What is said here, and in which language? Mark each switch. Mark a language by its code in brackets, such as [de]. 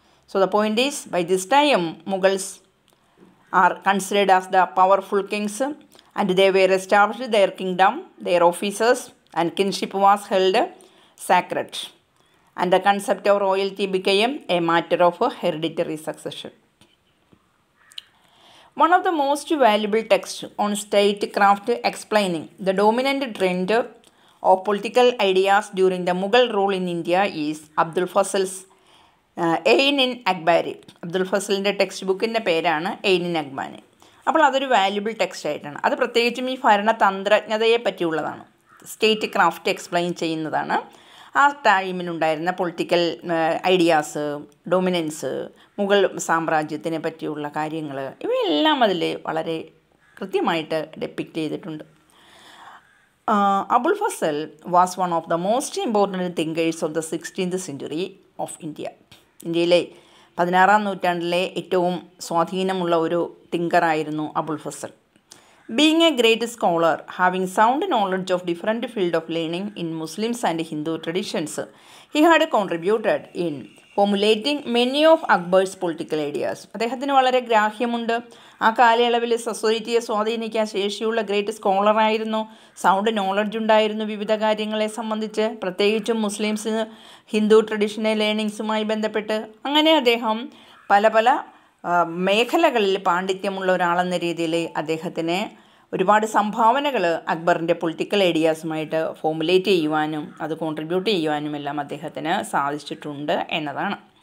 [en] So the point is by this time Mughals are considered as the powerful kings and they were established their kingdom, their officers and kinship was held sacred and the concept of royalty became a matter of hereditary succession. One of the most valuable texts on statecraft explaining the dominant trend of political ideas during the Mughal rule in India is Abdul Fasal's Ain in Akbari. [ml] Abdul ഫസലിൻ്റെ text ബുക്കിൻ്റെ പേരാണ് Ain in Akbari. അപ്പോൾ അതൊരു valuable text ആയിട്ടാണ്. അത് പ്രത്യേകിച്ചും ഈ ഭരണതന്ത്രജ്ഞതയെ പറ്റിയുള്ളതാണ്. State craft explain ചെയ്യുന്നതാണ്. ആ ടൈമിനുണ്ടായിരുന്ന പൊളിറ്റിക്കൽ ഐഡിയാസ്, ഡൊമിനൻസ്, മുഗൾ സാമ്രാജ്യത്തിനെ പറ്റിയുള്ള കാര്യങ്ങൾ, ഇവയെല്ലാം അതിൽ വളരെ കൃത്യമായിട്ട് ഡെപ്പിക്റ്റ് ചെയ്തിട്ടുണ്ട്. [en] Abul Fazl was one of the most important thinkers of the 16th century of India. [ml] ഇന്ത്യയിലെ 16ാം നൂറ്റാണ്ടിലെ ഏറ്റവും സ്വാധീനമുള്ള ഒരു തിങ്കറായിരുന്നു Abul Fasal. [en] Being a great scholar, having sound knowledge of different field of learning in Muslims and Hindu traditions, he had contributed in formulating many of Akbar's political ideas. [ml] അദ്ദേഹത്തിന് വളരെ ഗ്രാഹ്യമുണ്ട്. ആ കാലയളവിൽ സൊസൈറ്റിയെ സ്വാധീനിക്കാൻ ശേഷിയുള്ള ഗ്രേറ്റ് സ്കോളറായിരുന്നു. സൗണ്ട് നോളജ് ഉണ്ടായിരുന്നു വിവിധ കാര്യങ്ങളെ സംബന്ധിച്ച്, പ്രത്യേകിച്ചും മുസ്ലിംസിന് ഹിന്ദു ട്രഡീഷണൽ ലേണിങ്സുമായി ബന്ധപ്പെട്ട്. അങ്ങനെ അദ്ദേഹം പല മേഖലകളിൽ പാണ്ഡിത്യമുള്ള ഒരാളെന്ന രീതിയിൽ അദ്ദേഹത്തിന് ഒരുപാട് സംഭാവനകൾ അക്ബറിൻ്റെ പൊളിറ്റിക്കൽ ഐഡിയാസുമായിട്ട് ഫോമുലേറ്റ് ചെയ്യുവാനും അത് കോൺട്രിബ്യൂട്ട് ചെയ്യുവാനും എല്ലാം അദ്ദേഹത്തിന് സാധിച്ചിട്ടുണ്ട് എന്നതാണ്.